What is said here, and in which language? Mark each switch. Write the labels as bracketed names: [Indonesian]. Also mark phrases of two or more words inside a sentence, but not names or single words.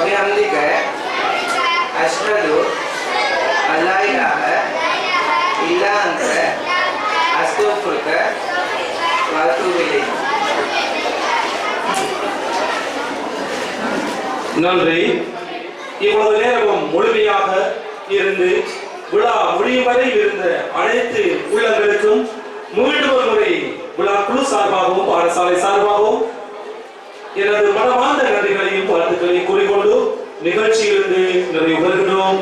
[Arabic] بحمدك أشهد أن لا إله إلا أنت أستغفرك وأتوب إليك. [Tamil] நன்றி. இவ்வளவு நேரமும் முழுமையாக இருந்து விழா முடியும் வரை இருந்த அனைத்து உள்ளங்களுக்கும் மீண்டும் ஒரு முறை விழா குழு சார்பாகவும் பாடசாலை சார்பாகவும் எனது மனமார்ந்த நன்றிகளையும் வாழ்த்துக்களையும் கூறிக்கொண்டு நிகழ்ச்சியிலிருந்து நிறைவு பெறுகிறோம்.